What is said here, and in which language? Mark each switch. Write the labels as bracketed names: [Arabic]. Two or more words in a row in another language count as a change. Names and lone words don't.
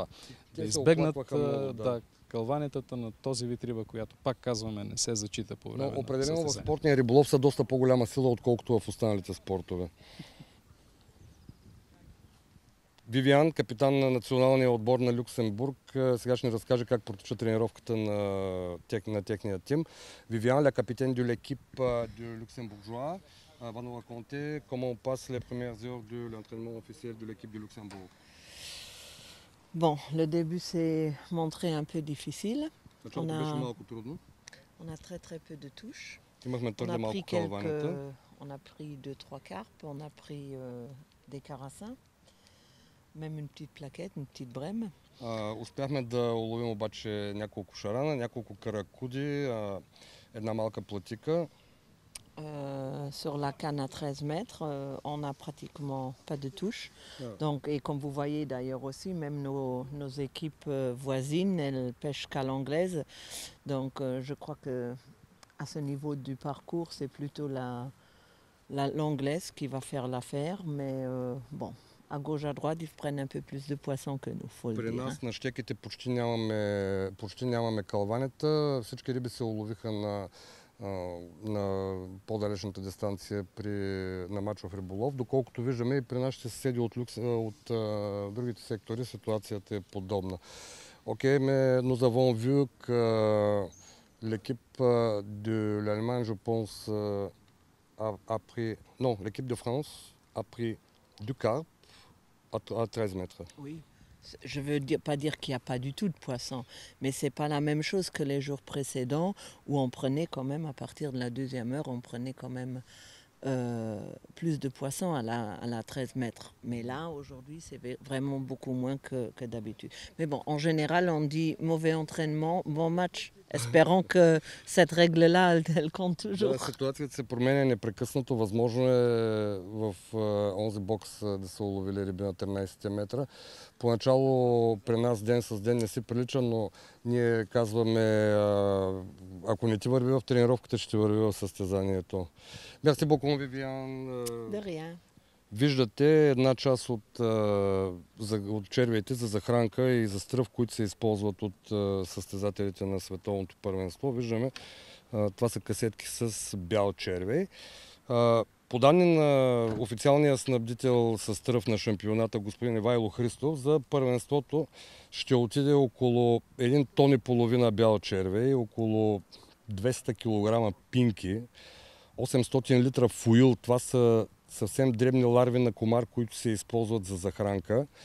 [Bulgarian] Да избегнат кълванията на този вид риба, която, пак казваме, не се зачита по време на състезание. Определено в спортния риболов са доста по-голяма сила, отколкото в останалите спортове. Вивиан, капитан на националния отбор на Люксембург, сега ще ни разкаже как протича тренировката на техния тим. Вивиан, [French] le capitaine de l'équipe de Luxembourgeois, va nous raconter comment passe les premières heures de l'entraînement officiel de l'équipe de Luxembourg. Bon, le début s'est montré un peu difficile. On a très peu de touches. On a pris 2-3 carpes, on a pris des carassins. Même une petite plaquette, une petite brème. [Bulgarian] Успяхме да уловим обаче няколко шарана, няколко каракуди, една малка платика. [French] Sur la canne à 13 mètres, on n'a pratiquement pas de touche. Donc, et comme vous voyez d'ailleurs aussi, même nos équipes voisines, elles pêchent qu'à l'anglaise. Donc je crois que à ce niveau du parcours, c'est plutôt l'anglaise qui va faire l'affaire. Mais bon, à gauche, à droite, ils prennent un peu plus de poissons que nous, faut le dire. [Bulgarian] При нас на щеките почти нямаме калванета. Всички риби се уловиха на по-далечната дистанция на мачов риболов. Доколкото виждаме и при нашите съседи от другите сектори ситуацията е подобна. Окей, [French] mais nous avons vu que l'équipe de l'Allemagne, je pense, a pris... Non, l'équipe de France a pris du carpe à 13 mètres. Oui. Je veux pas dire qu'il n'y a pas du tout de poissons, mais c'est pas la même chose que les jours précédents où on prenait quand même, à partir de la 2e heure, on prenait quand même plus de poissons à la 13 mètres. Mais là, aujourd'hui, c'est vraiment beaucoup moins que d'habitude. Mais bon, en général, on dit mauvais entraînement, bon match. Espérons que cette règle-là, elle compte toujours. [Bulgarian] Ситуацията се променя непрекъснато. Възможно е в онзи бокс да са уловили риби на 13 метра. Поначало при нас ден с ден не си прилича, но ние казваме, ако не ти върви в тренировката, ще върви в състезанието. [French] Merci beaucoup, Viviane. De rien. [Bulgarian] Виждате една част от червеите за захранка и за стръв, които се използват от състезателите на световното първенство. Виждаме, това са касетки с бял червей. По данни на официалния снабдител с тръв на шампионата, господин Ивайло Христов, за първенството ще отиде около 1,5 тона бял червей, около 200 кг пинки, 800 литра фуил, това са съвсем дребни ларви на комар, които се използват за захранка.